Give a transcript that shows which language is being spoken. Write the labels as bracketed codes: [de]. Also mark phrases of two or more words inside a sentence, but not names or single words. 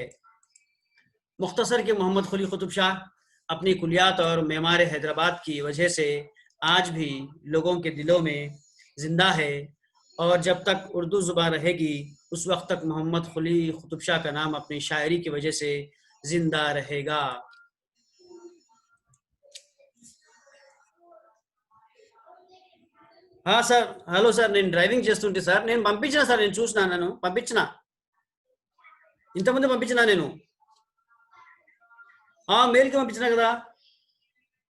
[ur] مختصر کہ محمد قلی قطب شاہ اپنی کلیات اور معمار حیدرآباد کی وجہ سے آج بھی لوگوں کے دلوں میں زندہ ہے، اور جب تک اردو زبان رہے گی اس وقت تک محمد قلی قطب شاہ کا نام اپنی شاعری کی وجہ سے زندہ رہے گا. [te] సార్ హలో సార్, నేను డ్రైవింగ్ చేస్తుంటే సార్ నేను పంపించిన సార్, నేను చూసిన, నన్ను పంపించిన, ఇంతకుముందు పంపించిన నేను మెయిల్కి పంపించిన కదా.